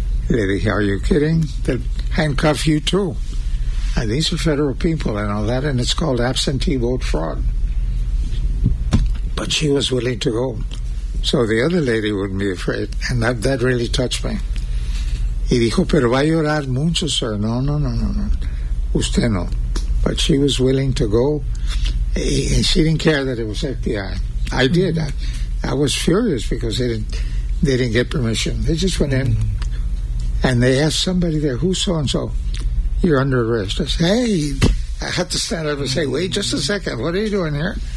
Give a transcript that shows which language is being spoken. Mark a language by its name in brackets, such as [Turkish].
[English] Lady, are you kidding? They'll handcuff you too. And these are federal people and all that, and it's called absentee vote fraud. But she was willing to go. So the other lady wouldn't be afraid, and that really touched me. [Spanish] Y dijo, pero va a llorar mucho, sir. No. Usted no. [English] But she was willing to go, and she didn't care that it was FBI. I mm-hmm. did. I was furious because they didn't get permission. They just went mm-hmm. in, and they asked somebody there, who's so-and-so? You're under arrest. I said, hey. I had to stand up and say, wait just a second. What are you doing here?